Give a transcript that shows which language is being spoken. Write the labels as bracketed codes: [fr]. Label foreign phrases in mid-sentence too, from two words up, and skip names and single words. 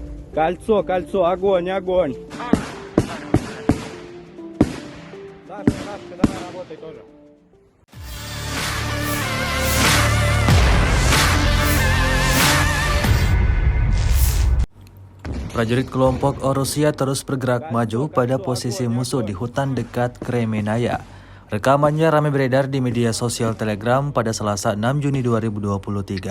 [ru] Кольцо, кольцо, огонь, огонь. Сашка, давай работай тоже. [id] Prajurit kelompok Rusia terus bergerak maju pada posisi musuh di hutan dekat Kremenaya. Rekamannya ramai beredar di media sosial Telegram pada Selasa 6 Juni 2023.